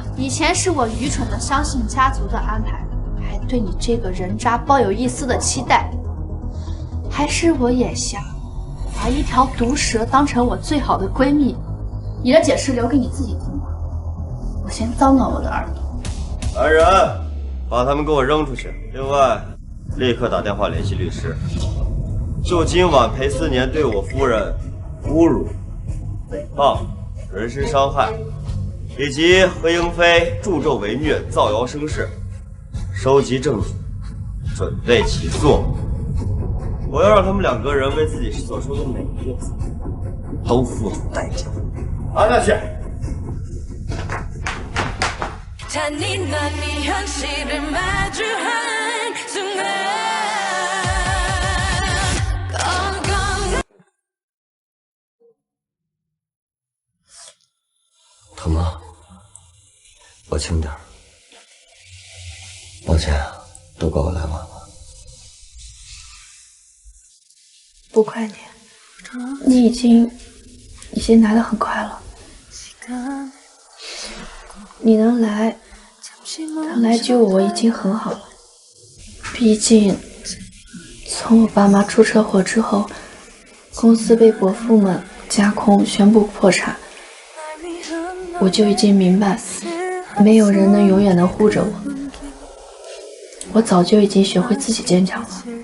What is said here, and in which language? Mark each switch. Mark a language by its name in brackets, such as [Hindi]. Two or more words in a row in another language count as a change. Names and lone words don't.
[Chinese] 以前是我愚蠢的相信家族的安排，還對你這個人渣抱有一絲的期待，還是我眼瞎，把一條毒蛇當成我最好的閨蜜？你的解釋留給你自己聽吧，我先糟蹋我的耳朵。來人，把他們給我扔出去。另外，立刻打電話聯繫律師，就今晚裴思年對我夫人侮辱、誹謗、人身傷害，以及和英妃助紂為虐、造謠生事，收集證據，準備起訴。我要讓他們兩個人為自己所說的每一個字都付出代價。按下去。 [Korean] 잔인한 이 현실을 마주한 순간 [Chinese] 疼吗？我轻点。抱歉啊，都怪我来晚了。不怪你，你已經來得很快了。你能來救我已經很好了。畢竟，從我爸媽出車禍之後，公司被伯父們架空，宣布破產，我就已經明白，沒有人能永遠的護着我。我早就已經學會自己堅強了。